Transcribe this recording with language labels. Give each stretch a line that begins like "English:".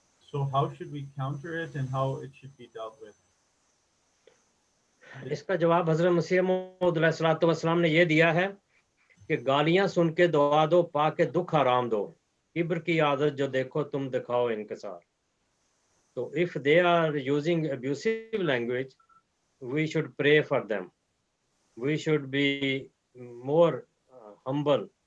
English: So how should we counter it and how it should be dealt with?
Urdu: اس کا جواب حضرت مسیح موعود علیہ الصلوۃ والسلام نے یہ دیا ہے کہ گالیاں سن کے دعا دو, پا کے دکھ آرام دو, کبر کی عادت جو دیکھو تم دکھاؤ انکسار. تو
English: if they are using abusive language, we should pray for them. We should be more humble